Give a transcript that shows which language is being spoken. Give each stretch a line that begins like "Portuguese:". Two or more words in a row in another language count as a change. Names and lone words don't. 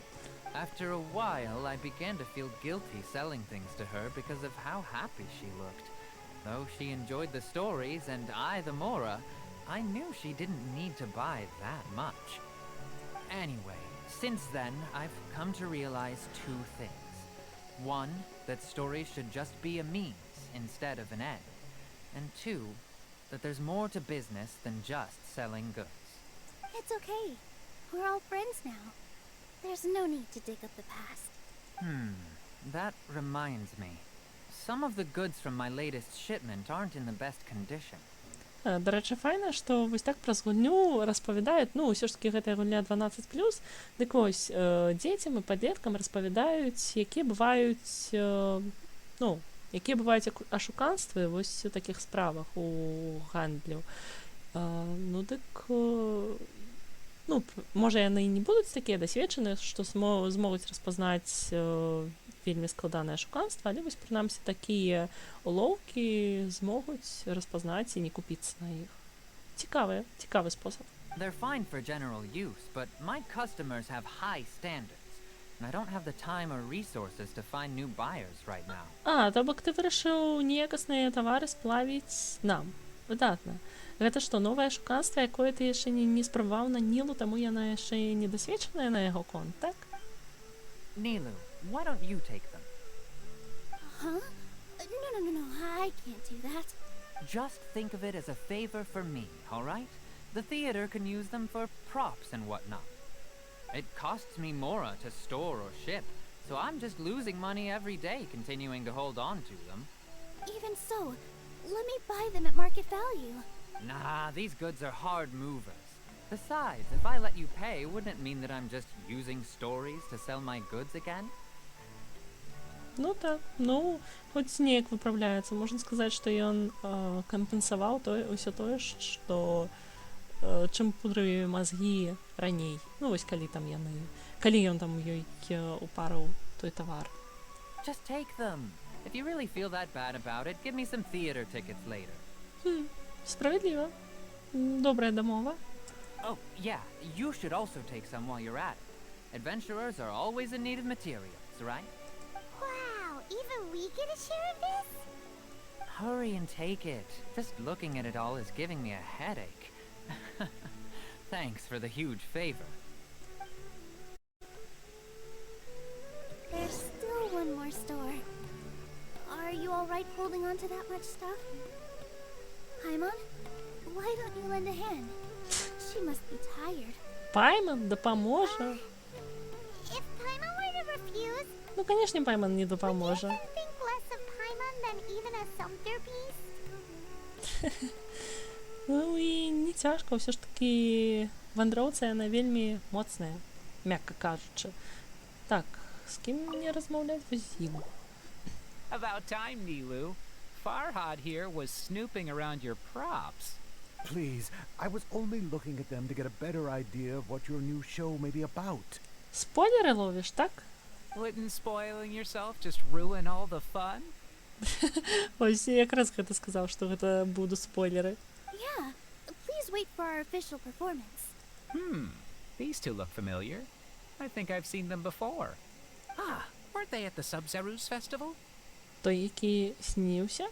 English: After a while, I began to feel guilty selling things to her because of how happy she looked. Though she enjoyed the stories and I the Mora, I knew she didn't need to buy that much. Anyway, since then, I've come to realize 2 things. One, that stories should just be a means instead of an end. And 2, that there's more to business than just selling goods. It's okay. We're all friends now. There's no need to dig up the past. That reminds me. Some of the goods from my latest shipment aren't in the best condition.
Belarusian: До рэчы, файна, што вось так праз гульню распавядаюць, ну, ўсё ж такі гэтая гульня 12+, дык вось, дзецям і падлеткам распавядаюць, якія бываюць ну,
Ukrainian: які бувають
Belarusian: ашуканства ось у таких справах у гандлю. Ну, так, ну, може, яны і не будуць такія дасведчаныя, што змогуць распазнаць вельмі складанае ашуканства, але вось, прынамсі, такія улоўкі змогуць распазнаць і не купіцца на іх. Цікавы спосаб.
English: They're fine for general use, but my customers have high standards, and I don't have the time or resources to find new buyers right now.
Belarusian: То бок ты вырашыў неякасныя тавары сплавіць нам. Выдатна. Гэта што, новае ашуканства, якое ты яшчэ не спрабаваў на Нілу, таму яна яшчэ не дасведчаная на яго конт, так?
English: Nilu, why don't you take them? Huh? No, I can't do that. Just think of it as a favor for me, all right? The theater can use them for props and whatnot. It costs me Mora to store or ship, so I'm just losing money every day continuing to hold on to them. Even so, let me buy them at market value. Nah, these goods are hard movers. Besides, if I let you pay, wouldn't it mean that I'm just using stories to sell my goods again?
Belarusian: Ну так, ну, хоць неяк выпраўляецца. Можна сказаць, што ён кампенсаваў ўсё тое, што чым пудрыві мазгі раней. Ну, вось калі ён там ёй упарыў той тавар.
English: Just take them. If you really feel that bad about it, give me some theater tickets later.
Belarusian: Справедліва. Добрая дамова.
English: Oh, yeah, you should also take some while you're at it. Adventurers are always in need of materials, right? Wow, even we get a share of this? Hurry and take it. Just looking at it all is giving me a headache. Thanks for the huge favor. There's still one more store. Are you alright holding on to that much stuff? Paimon, why don't you lend a hand? She must be tired.
Belarusian: Пайман дапаможа.
English: If Paimon were to refuse,
Belarusian: Ну, канешне, Пайман не
English: would you
Belarusian: дапаможа.
English: then think less of Paimon than even a centerpiece?
Belarusian: Ну і не цяжка, ўсё ж такі вандроўца яна вельмі моцная, мякка кажучы. Так, з кім мне размаўляць вось з ім?
English: About time, Nілу. Farhad here was snooping around your props. Please, I was only looking at them to get a better idea of what your new show may be about.
Ukrainian: Спойлери ловиш, так?
English: Wouldn't spoiling yourself just ruin all the fun?
Belarusian: Ось я якраз гэта сказаў, што гэта будуць спойлеры.
English: Yeah, please wait for our official performance. These two look familiar. I think I've seen them before. Weren't they at the Sub-Zerus festival?
Ukrainian: Той, який сніўся?